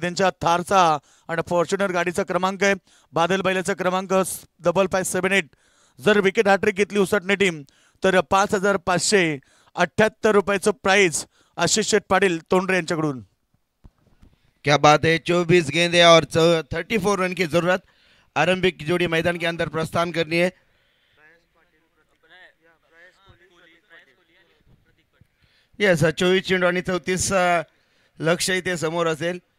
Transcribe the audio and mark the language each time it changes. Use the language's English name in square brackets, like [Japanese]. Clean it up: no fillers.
[Marathi] त्यांच्या थारचा आणि फॉर्च्युनर गाडीचा क्रमांक आहे. बादल बैलाचा क्रमांक 5578. जर विकेट हॅट्रिक घेतली उसाटणे टीम तर 5578 रुपयाचं प्राइज आशिष शेठ पाटील तोंडरे यांच्याकडून. [Hindi] क्या बात है. 24 गेंदे और 34 रन की जरूरत. आरंभिक जोड़ी मैदान के अंदर प्रस्थान करनी है. [Marathi] यस, 24 चेंडू आणि 34 लक्ष इथे समोर असेल.